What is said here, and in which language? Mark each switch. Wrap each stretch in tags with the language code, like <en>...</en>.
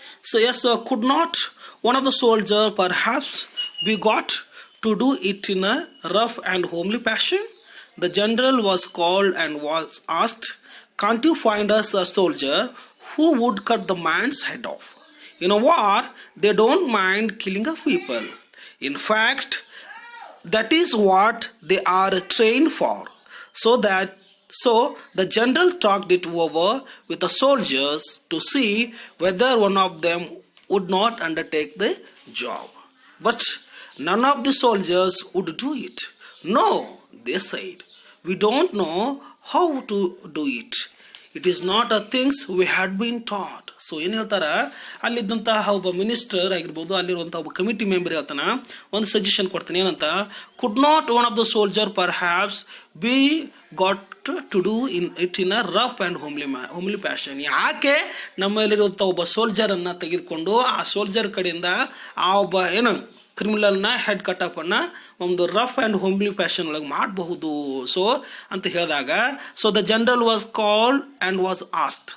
<en>So yes, could not one of the soldier perhaps be got to do it in a rough and homely fashion? The general was called and was asked, can't you find us a soldier who would cut the man's head off? In a war, they don't mind killing of people. In fact, that is what they are trained for. So the general talked it over with the soldiers to see whether one of them would not undertake the job. But none of the soldiers would do it. No, they said, we don't know how to do it. It is not a things we had been taught.</en> <kn>So ಏನು ಹೇಳ್ತಾರ, ಅಲ್ಲಿದ್ದಂತಹ ಒಬ್ಬ minister ಆಗಿರ್ಬೋದು, ಅಲ್ಲಿರುವಂತಹ ಒಬ್ಬ committee member ಹೇಳ್ತಾನ, ಒಂದು suggestion ಕೊಡ್ತಾನೆ, ಏನಂತ,</kn> <en>Could not one of the soldier perhaps be got to do in a rough and homely fashion.</en> <kn>ಯಾಕೆ ನಮ್ಮಲ್ಲಿರುವಂಥ ಒಬ್ಬ ಸೋಲ್ಜರನ್ನು ತೆಗೆದುಕೊಂಡು ಆ ಸೋಲ್ಜರ್ ಕಡೆಯಿಂದ ಆ ಒಬ್ಬ ಏನು ಕ್ರಿಮಿನಲ್ನ ಹೆಡ್ ಕಟಪ್ಪನ್ನು ಒಂದು</kn> <en>rough and homely fashion</en> <kn>ಒಳಗೆ ಮಾಡಬಹುದು ಸೊ ಅಂತ ಹೇಳಿದಾಗ, so</kn> <en>The general was called and was asked.</en>